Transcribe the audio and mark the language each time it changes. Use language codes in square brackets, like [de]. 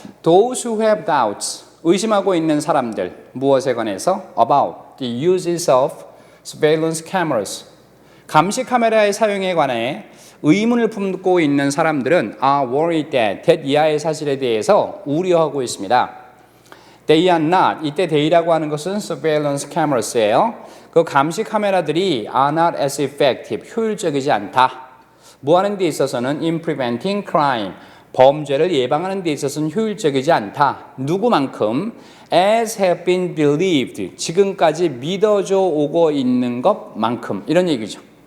[en] Those who have doubts, [ko] 의심하고 있는 사람들, 무엇에 관해서? [en] About the uses of surveillance cameras, [ko] 감시 카메라의 사용에 관해 의문을 품고 있는 사람들은 [en] are worried that [ko] 이하의 사실에 대해서 우려하고 있습니다. [en] They are not, [ko] 이때 they라고 하는 것은 surveillance cameras예요. 그 감시 카메라들이 [en] are not as effective, [ko] 효율적이지 않다. 뭐 하는 데 있어서는 [en] in preventing crime, [ko] 범죄를 예방하는 데 있어서는 효율적이지 않다. 누구만큼? [en] as have been believed, [ko] 지금까지 믿어져 오고 있는 것만큼. 이런 얘기죠.